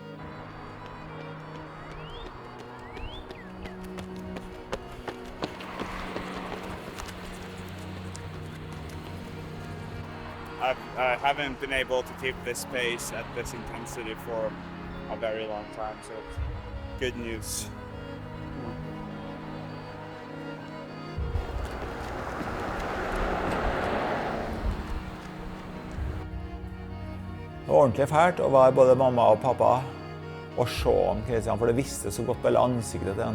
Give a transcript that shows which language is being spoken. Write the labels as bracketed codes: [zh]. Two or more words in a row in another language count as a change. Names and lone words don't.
[en] I haven't been able to keep this pace at this intensity for a very long time, so it's good news. [no] Det var ordentlig fælt å være både mamma og pappa og se han Kristian, for det visste så godt på hele ansiktet til han.